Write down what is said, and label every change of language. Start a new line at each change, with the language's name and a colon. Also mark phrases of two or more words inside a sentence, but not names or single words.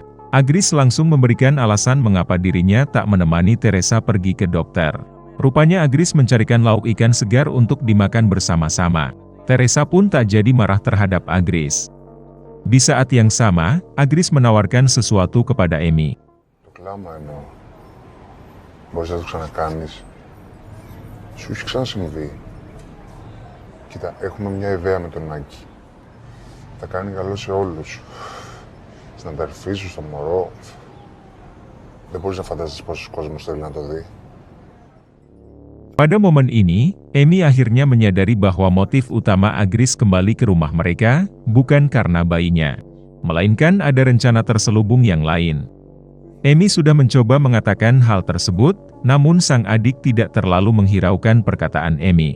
Indonesian: Agris langsung memberikan alasan mengapa dirinya tak menemani Teresa pergi ke dokter. Rupanya Agris mencarikan lauk ikan segar untuk dimakan bersama-sama. Teresa pun tak jadi marah terhadap Agris. Di saat yang sama, Agris menawarkan sesuatu kepada Amy.
Greek: Μπορείς να το ξανακάνεις. Σου έχει ξανασυμβεί. Κοίτα, έχουμε μια ιδέα με τον Άκη. Θα κάνει καλό σε όλους. Στην αδερφή σου, στο μωρό. Δεν μπορείς να φανταστείς πόσος κόσμος θέλει να το δει.
Indonesian: Pada momen ini, Amy akhirnya menyadari bahwa motif utama Agris kembali ke rumah mereka, bukan karena bayinya. Melainkan ada rencana terselubung yang lain. Amy sudah mencoba mengatakan hal tersebut, namun sang adik tidak terlalu menghiraukan perkataan Amy.